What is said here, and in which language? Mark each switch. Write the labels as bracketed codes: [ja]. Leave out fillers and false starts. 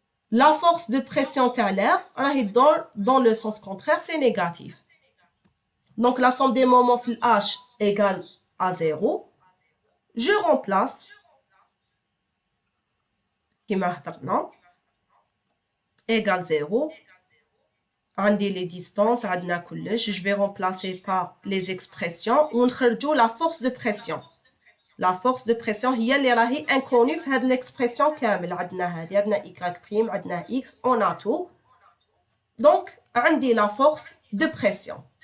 [fr] La force de pression [ar] تاع [fr] l'air [ar] راهي تدور [fr] dans le sens contraire c'est négatif. Donc la somme des moments [ar] في [fr] H égale à 0. Je remplace [ar] كما هضرنا [fr] égale 0. [ar] عندي [fr] les distances [ar] عندنا كلش. [fr] Je vais remplacer par les expressions [ar] ونخرجوا [fr] la force de pression. La force de pression [ar] هي اللي راهي [fr] inconnue [ar] في هاد [fr] l'expression [ar] كامل. عندنا هادي عندنا [fr] Y prime عندنا X on a tout. Donc [ar] عندي [fr] la force de pression.